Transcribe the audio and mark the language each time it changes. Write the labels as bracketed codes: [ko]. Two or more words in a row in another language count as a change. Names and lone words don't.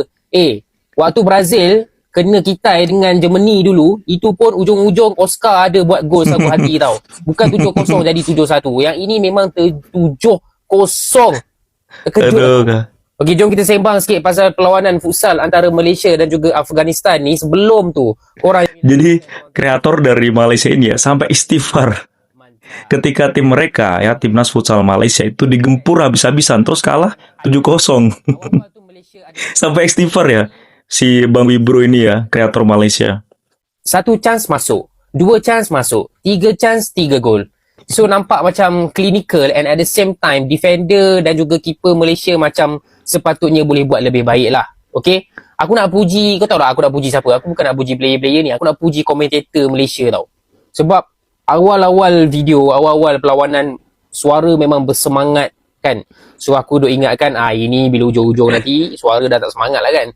[ms] Waktu Brazil kena Kitai dengan Germany dulu, itu pun ujung-ujung Oscar ada buat gol sagu hati tau. Bukan 7-0 jadi 7-1. Yang ini memang 7-0. Terkejut. Okey, jom kita sembang sikit pasal perlawanan futsal antara Malaysia dan juga Afghanistan ni. Sebelum tu, [id] Jadi, kreator dari Malaysia ini ya, sampai istighfar. Ketika tim mereka, ya, Timnas Futsal Malaysia itu digempur habis-habisan, terus kalah 7-0. Sampai istighfar ya, si Bang Wibro ini ya, kreator Malaysia. [ms] 1 chance masuk, 2 chance masuk, 3 chance, 3 gol. So nampak macam [en] clinical and at the same time [ms] defender dan juga keeper Malaysia macam sepatutnya boleh buat lebih baik lah. Okay, aku nak puji, kau tahu tak aku nak puji siapa? Aku bukan nak puji player-player ni, aku nak puji komentator Malaysia tau. Sebab awal-awal video, awal-awal perlawanan, suara memang bersemangat kan. So aku duk ingatkan, ini bila hujung-hujung nanti suara dah tak semangat lah kan.